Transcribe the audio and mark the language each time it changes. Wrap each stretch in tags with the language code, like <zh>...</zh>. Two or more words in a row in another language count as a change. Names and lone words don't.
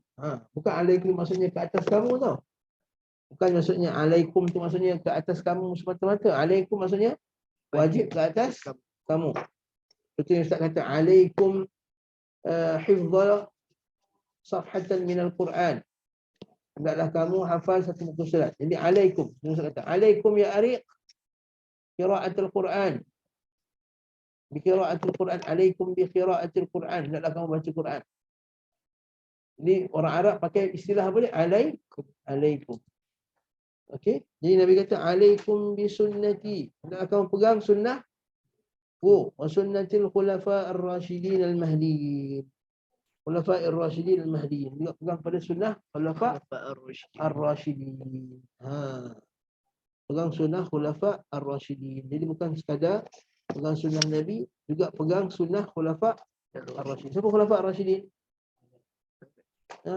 <ms>Bukan alaikum maksudnya ke atas kamu tau. Bukan maksudnya alaikum tu maksudnya ke atas kamu semata-mata. Alaikum maksudnya wajib ke atas kamu. Seperti yang Ustaz kata</ms> <ar>عليكم حفظ صفحة من القرآن.</ar> <ms>Hendaklah kamu hafal satu buku surat. Jadi alaikum. Ustaz kata</ms> <ar>عليكم يا أريق قراءة القرآن. بقراءة القرآن، عليكم بقراءة القرآن.</ar> <ms>Hendaklah kamu baca Quran. Jadi orang Arab pakai istilah apa dia? Alaikum. Okey. Jadi Nabi kata</ms> <ar>عليكم بسنتي.</ar> <ms>Hendaklah kamu pegang sunnah</ms> <ar>وسنة الخلفاء الراشدين المهديين. خلفاء الراشدين المهديين.</ar> <ms>Juga pegang pada sunnah</ms> <ar>خلفاء الراشدين.</ar> <ms>Pegang sunnah</ms> <ar>خلفاء الراشدين.</ar> <ms>Jadi bukan sekadar pegang sunnah Nabi, juga pegang sunnah</ms> <ar>خلفاء الراشدين.</ar> <ms>Siapa</ms> <ar>خلفاء الراشدين? Ha?</ar>